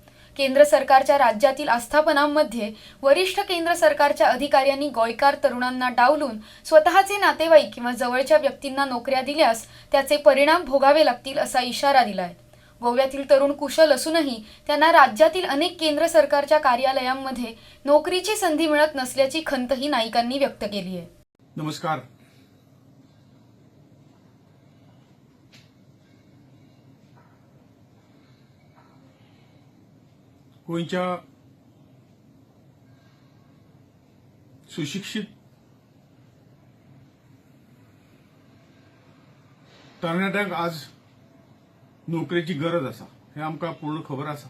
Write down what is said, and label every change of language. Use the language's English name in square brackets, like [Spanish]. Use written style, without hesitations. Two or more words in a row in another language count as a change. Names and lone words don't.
[Marathi] केंद्र सरकारच्या राज्यातील आस्थापनांमध्ये वरिष्ठ केंद्र सरकारच्या अधिकाऱ्यांनी गोयकार तरुणांना डावलून स्वतःचे नातेवाईक किंवा जवळच्या व्यक्तींना नोकऱ्या दिल्यास त्याचे परिणाम भोगावे लागतील असा इशारा दिलाय. गोव्यातील तरुण कुशल असूनही त्यांना राज्यातील अनेक केंद्र सरकारच्या कार्यालयांमध्ये नोकरीची संधी मिळत नसल्याची खंतही नाईकांनी व्यक्त केली आहे. [Konkani] नमस्कार. गोंयच्या सुशिक्षित तरणाट्यांक आज नोकरेची गरज आसा हे आमकां पूर्ण खबर आसा.